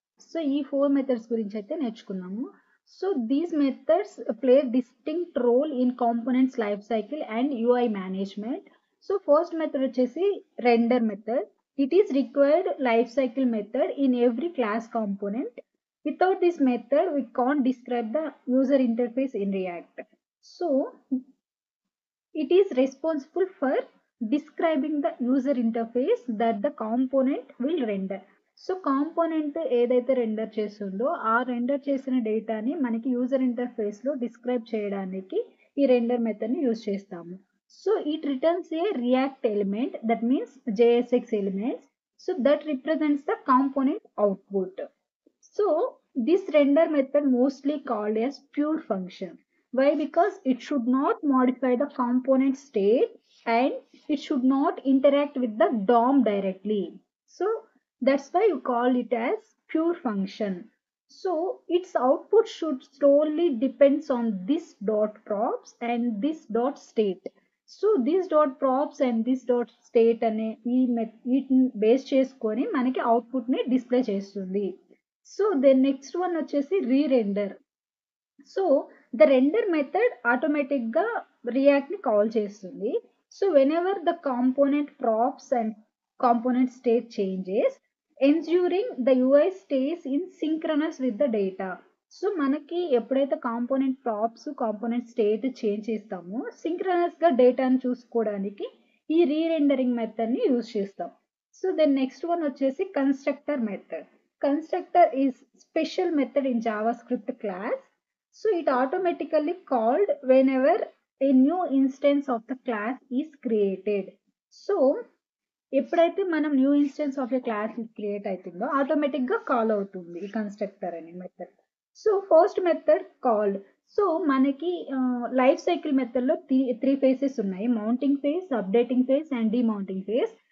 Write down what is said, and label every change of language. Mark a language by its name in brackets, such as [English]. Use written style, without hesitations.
[English] so [Telugu] ఈ 4 methods గురించి అయితే నేర్చుకున్నాము. [English] So these methods play distinct role in components life cycle and UI management. So first method వచ్చేసి render method. It is required life cycle method in every class component. Without this method, we can't describe the user interface in React. So it is responsible for describing the user interface that the component will render. [Telugu] So component ఏదైతే render చేస్తుందో ఆ render చేసిన డేటాని మనకి user interface లో describe చేయడానికి ఈ render method ని యూజ్ చేస్తాము. [English] So it returns a React element, that means JSX elements, so that represents the component output. So this render method mostly called as pure function. Why? Because it should not modify the component state and it should not interact with the DOM directly. So that's why you call it as pure function. So its output should solely depends on this dot props and this dot state. [Telugu] So this dot props and this dot state అనే వీటిని base చేసుకొని మనకి output ని display చేస్తుంది. [English] so then next one [Telugu] వచ్చేసి రీరెండర్. So the render method automatic గా react ని call చేస్తుంది. [English] So whenever the component props and component state changes, ensuring the UI stays in synchronous with the data. [Telugu] So మనకి ఎప్పుడైతే component props component state change చేస్తామో synchronous గా డేటాను చూసుకోవడానికి ఈ రీరెండరింగ్ మెథడ్ ని యూజ్ చేస్తాం. [English] So then next one వచ్చేసి constructor method. Constructor is special method in JavaScript class. So it automatically called whenever a new instance of the class is created. [Telugu] So ఎప్పుడైతే మనం new instance of a class create అవుతుందో automatic గా call అవుతుంది ఈ constructor అనే method. So first method called. So మనకి life cycle method లో three faces ఉన్నాయి: mounting phase, updating phase and డిమౌంటింగ్ phase.